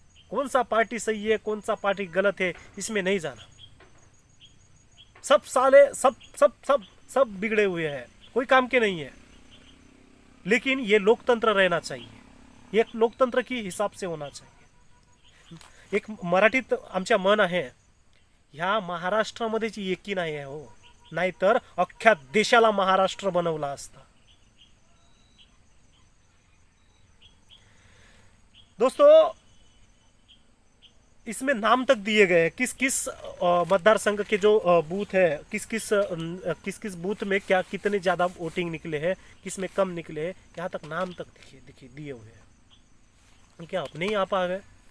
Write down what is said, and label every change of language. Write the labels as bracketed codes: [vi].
[hi] कौन सा पार्टी सही है, कौन सा पार्टी गलत है, इसमें नहीं जाना। सब साले सब बिगड़े हुए हैं, कोई काम के नहीं है। लेकिन ये लोकतंत्र रहना चाहिए, ये लोकतंत्र की हिसाब से होना चाहिए। [mr] एक मराठीत आमच्या मन आहे, ह्या महाराष्ट्रामध्ये जी एकी नाही आहे हो, नाहीतर अख्ख्या देशाला महाराष्ट्र बनवला असता। [hi] दोस्तों, इसमें नाम तक दिए गए किस किस मतदार संघ के जो बूथ है, किस किस बूथ में क्या कितने ज़्यादा वोटिंग निकले हैं, किस में कम निकले हैं, यहाँ तक नाम तक देखिए दिए हुए हैं। क्या अपने ही आप आ गए?